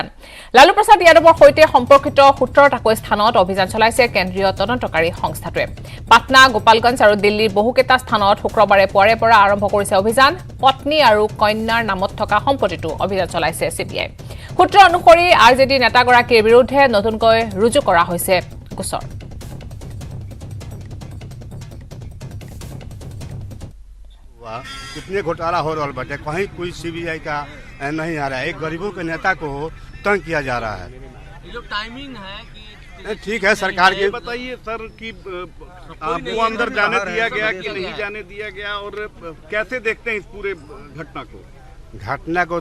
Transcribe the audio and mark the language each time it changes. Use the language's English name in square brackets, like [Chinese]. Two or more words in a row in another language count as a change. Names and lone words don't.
[Assamese] লালু প্ৰসাদ যাদৱৰ সৈতে সম্পৰ্কিত 17টাকৈ স্থানত অভিযান চলাইছে কেন্দ্ৰীয় তদন্তকাৰী সংস্থাটোৱে। পাটনা, গোপালগঞ্জ আৰু দিল্লীৰ বহুকেইটা স্থানত শুক্ৰবাৰে পুৱাৰে পৰা আৰম্ভ কৰিছে অভিযান। পত্নী আৰু কন্যাৰ নামত থকা সম্পত্তিটো অভিযান চলাইছে চিবিআই। সূত্ৰ অনুসৰি আৰজেডি নেতাগৰাকীৰ বিৰুদ্ধে নতুনকৈ ৰুজু কৰা হৈছে গোচৰ। [Hindi] कितने घोटाला हो रहा बटे, कहीं कोई सीबीआई का नहीं आ रहा है। एक गरीबों के नेता को तंग किया जा रहा है। ये जो टाइमिंग है कि ठीक है सरकार के बताइए सर कि आपको अंदर जाने दिया गया कि नहीं जाने दिया गया, और कैसे देखते हैं इस पूरे घटना को?